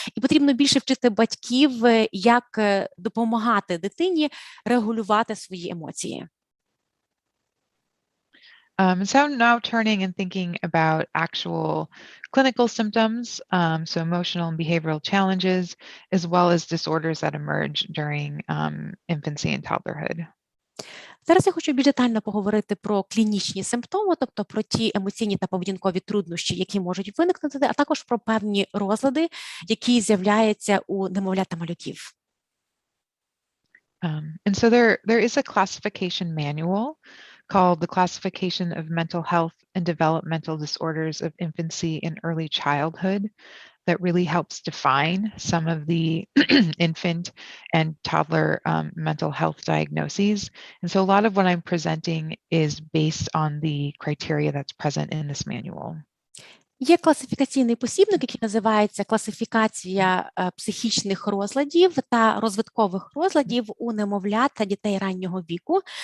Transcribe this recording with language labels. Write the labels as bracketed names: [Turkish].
[Ukrainian] І потрібно більше вчити батьків, як допомагати дитині регулювати свої емоції. [English] So now turning and thinking about actual clinical symptoms, so emotional and behavioral challenges, as well as disorders that emerge during infancy and toddlerhood. [Ukrainian] Зараз я хочу більш детально поговорити про клінічні симптоми, тобто про ті емоційні та поведінкові труднощі, які можуть виникнути, а також про певні розлади, які з'являються у немовлят та малюків. [English] And so there is a classification manual called the Classification of Mental Health and Developmental Disorders of Infancy and Early Childhood that really helps define some of the infant and toddler mental health diagnoses. And so a lot of what I'm presenting is based on the criteria that's present in this manual. [Ukrainian] Є класифікаційний посібник, який називається «Класифікація психічних розладів та розвиткових розладів у немовлят та дітей раннього віку».